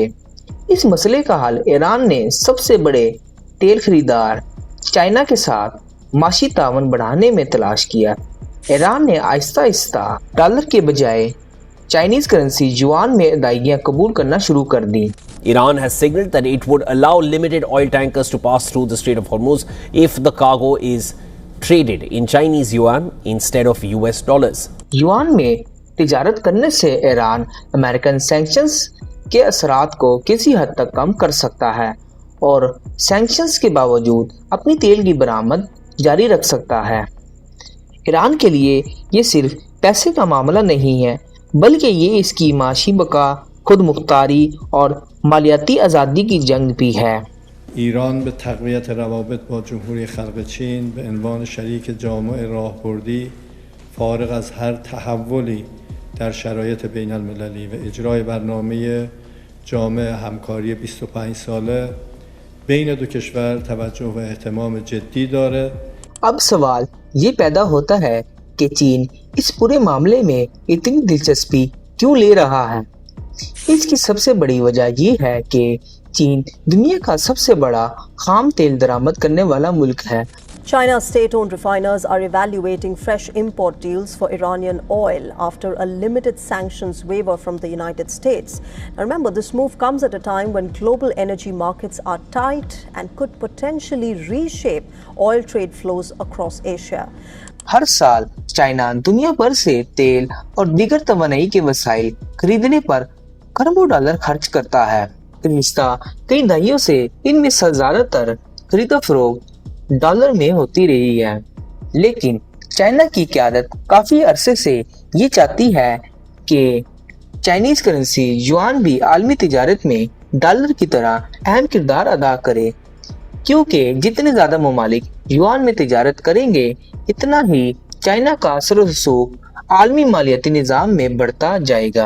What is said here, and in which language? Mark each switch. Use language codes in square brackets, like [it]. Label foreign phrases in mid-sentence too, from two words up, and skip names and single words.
[ur] اس مسئلے کا حل ایران نے سب سے بڑے تیل خریدار چائنا کے ساتھ معاشی تعاون بڑھانے میں تلاش کیا. ایران نے آہستہ آہستہ ڈالر کے بجائے [en] Chinese currency [ur] یوآن میں ادائیگیاں قبول کرنا شروع کر دی. [en] Iran has signaled that it would allow limited oil tankers to pass through the Strait of Hormuz if the cargo is traded in Chinese yuan instead of US dollars. [ur] یوآن میں تجارت کرنے سے ایران [en] American sanctions [ur] کے اثرات کو کسی حد تک کم کر سکتا ہے اور سینکشنز کے باوجود اپنی تیل کی برآمد جاری رکھ سکتا ہے. ایران کے لیے یہ صرف پیسے کا معاملہ نہیں ہے بلکہ یہ اس کی معاشی بقا، خود مختاری اور مالیاتی آزادی کی جنگ بھی ہے. [fa] ایران به تقویت روابط با جمهوری خلق چین به عنوان شریک جامع راهبردی فارغ از هر تحولی در شرایط بین المللی و اجرای برنامه جامع همکاری 25 ساله بین دو کشور توجه و اهتمام جدی داره. [ur] اب سوال یہ پیدا ہوتا ہے کہ چین اس پورے معاملے میں اتنی دلچسپی کیوں لے رہا ہے. اس کی سب سے بڑی وجہ یہ ہے کہ چین دنیا کا سب سے بڑا خام تیل درآمد کرنے والا ملک ہے. [en] China's state-owned refiners are evaluating fresh import deals for Iranian oil after a limited sanctions waiver from the United States. Now remember, this move comes at a time when global energy markets are tight and could potentially reshape oil trade flows across Asia. [ur] ہر سال چائنا دنیا بھر سے تیل اور دیگر توانائی کے وسائل خریدنے پر کھربوں ڈالر خرچ کرتا ہے. پچھلے کئی دہائیوں سے ان میں سے زیادہ تر خرید و فروخت ڈالر میں ہوتی رہی ہے، لیکن چائنا کی قیادت کافی عرصے سے یہ چاہتی ہے کہ [en] Chinese currency [ur] یوآن بھی عالمی تجارت میں ڈالر کی طرح اہم کردار ادا کرے، کیونکہ جتنے زیادہ ممالک یوآن میں تجارت کریں گے اتنا ہی چائنا کا اثر رسوخ عالمی مالیاتی نظام میں بڑھتا جائے گا.